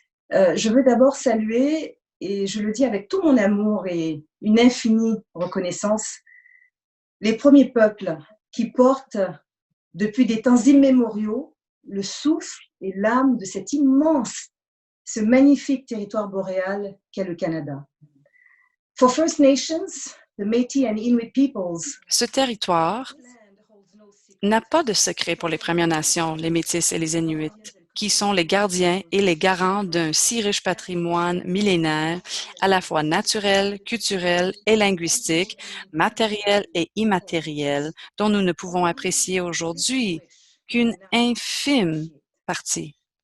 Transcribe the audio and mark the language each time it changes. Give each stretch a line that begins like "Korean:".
French: Je veux d'abord saluer, et je le dis avec tout mon amour et une infinie reconnaissance, les premiers peuples qui portent depuis des temps immémoriaux le souffle et l'âme de cet immense, ce magnifique territoire boréal qu'est le Canada.
English: For First Nations, the Métis and Inuit peoples,
French: ce territoire n'a pas de secret pour les Premières Nations, les Métis et les Inuits, qui sont les gardiens et les garants d'un si riche patrimoine millénaire, à la fois naturel, culturel et linguistique, matériel et immatériel, dont nous ne pouvons apprécier aujourd'hui qu'une infime partie.